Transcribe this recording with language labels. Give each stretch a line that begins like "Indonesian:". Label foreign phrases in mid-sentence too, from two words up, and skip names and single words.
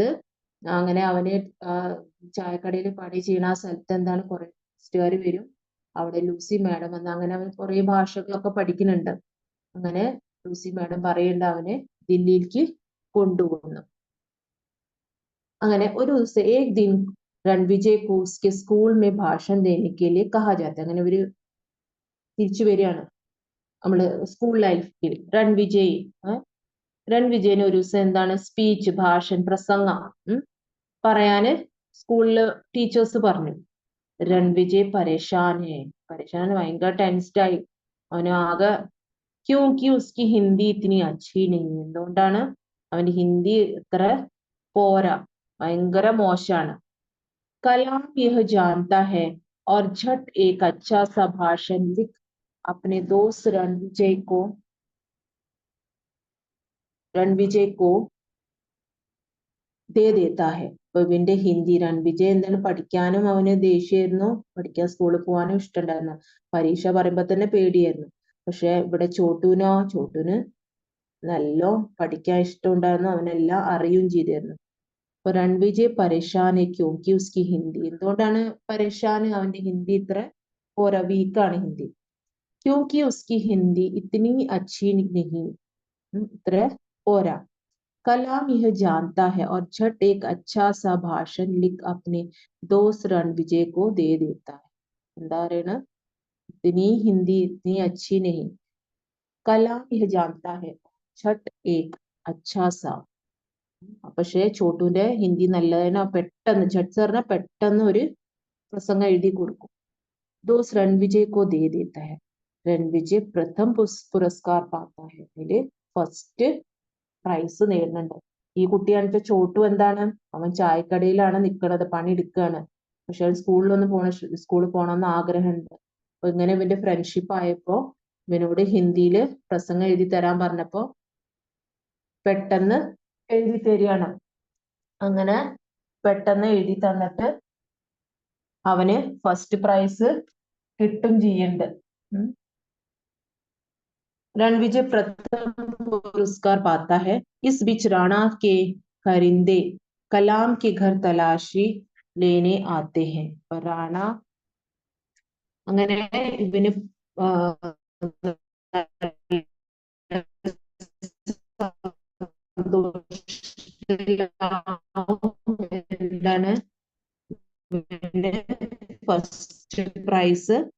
Malayalam: അങ്ങനെ അവന് ചായക്കടയിൽ പണി ചെയ്യണ ആ സ്ഥലത്ത് എന്താണ് കുറെ ടൂറിസ്റ്റുകാർ വരും. അവിടെ ലൂസി മാഡം വന്ന് അങ്ങനെ അവൻ കുറെ ഭാഷകളൊക്കെ പഠിക്കുന്നുണ്ട്. അങ്ങനെ ലൂസി മാഡം പറയേണ്ട അവനെ ദില്ലിയിലേക്ക് കൊണ്ടുപോകുന്നു. അങ്ങനെ ഒരു ദിവസം
Hindi: एक दिन രൺവിജയ് को उसके स्कूल में भाषण देने के लिए कहा जाता है.
Malayalam: അങ്ങനെ ഒരു തിരിച്ചു വരികയാണ് നമ്മള് സ്കൂൾ ലൈഫിൽ. രൺവിജയിന് ഒരു ദിവസം എന്താണ് സ്പീച്ച്, ഭാഷൺ, പ്രസംഗം പറയാന് സ്കൂളില് ടീച്ചേഴ്സ് പറഞ്ഞു. രൺവിജയ് പരേഷാൻ ഭയങ്കര ടെൻസ്ഡ് ആയി. അവന് ആകെ
Hindi: क्योंकि उसकी हिंदी इतनी अच्छी नहीं.
Malayalam: എന്തുകൊണ്ടാണ്? അവന്റെ ഹിന്ദി ഇത്ര പോരാ, ഭയങ്കര മോശാണ്.
Hindi: कलाम यह जानता है और झट एक अच्छा सा भाषण लिख अपने दोस्त रणविजय को दे देता है.
Malayalam: അപ്പൊ ഇവന്റെ ഹിന്ദി രൺവിജയ് എന്താണ് പഠിക്കാനും അവന് ദേഷ്യമായിരുന്നു, പഠിക്കാൻ സ്കൂളിൽ പോകാനും ഇഷ്ടമുണ്ടായിരുന്നു. പരീക്ഷ പറയുമ്പോ തന്നെ പേടിയായിരുന്നു. പക്ഷെ ഇവിടെ ചോട്ടുന് നല്ല പഠിക്കാൻ ഇഷ്ടമുണ്ടായിരുന്നു, അവനെല്ലാം അറിയുകയും ചെയ്തിരുന്നു.
Hindi: അപ്പൊ രൺവിജയ് परेशान क्योंकि उसकी हिंदी.
Malayalam: എന്തുകൊണ്ടാണ് പരേഷാൻ? അവന്റെ ഹിന്ദി ഇത്ര പോരാ, വീക്കാണ് ഹിന്ദി.
Hindi: क्योंकि उसकी हिंदी इतनी अच्छी नहीं,
Malayalam: ഇത്ര പോരാ.
Hindi: कलाम यह जानता है और झट एक अच्छा सा भाषण लिख अपने दोस्त रणविजय को दे देता है.
Malayalam: എന്താ പറയണ?
Hindi: इतनी हिंदी इतनी अच्छी नहीं. कलाम यह जानता है झट एक अच्छा सा.
Malayalam: പക്ഷേ ചോട്ടുവിന്റെ ഹിന്ദി നല്ലതിനാ. പെട്ടെന്ന്
Hindi: झट से
Malayalam: പറഞ്ഞാൽ പെട്ടെന്ന് ഒരു പ്രസംഗം എഴുതി കൊടുക്കും.
Hindi: दोस्त रणविजय को दे देता है. रणविजय प्रथम पुरस्कार पाता है.
Malayalam: അതില്
English: first prize
Malayalam: നേടുന്നുണ്ട്. ഈ കുട്ടിയാണിപ്പോ ചോട്ടു. എന്താണ്? അവൻ ചായക്കടയിലാണ് നിൽക്കുന്നത്, പണി എടുക്കുകയാണ്. പക്ഷെ അവൻ സ്കൂളിൽ പോകണമെന്ന് ആഗ്രഹമുണ്ട്. അപ്പൊ ഇങ്ങനെ ഇവന്റെ ഫ്രണ്ട്ഷിപ്പ് ആയപ്പോ ഇവനോട് ഹിന്ദിയില് പ്രസംഗം എഴുതി തരാൻ പറഞ്ഞപ്പോ പെട്ടെന്ന് എഴുതി തരികയാണ്. അങ്ങനെ പെട്ടെന്ന് എഴുതി തന്നിട്ട് അവന്
English: first prize
Malayalam: കിട്ടും ചെയ്യുന്നുണ്ട്.
Hindi: रणविजय प्रथम पुरस्कार पाता है. इस बीच राणा के करिंदे कलाम के घर तलाशी लेने आते हैं.
Malayalam: റാണ അങ്ങനെ ഇവന് എന്താണ്
English: first prize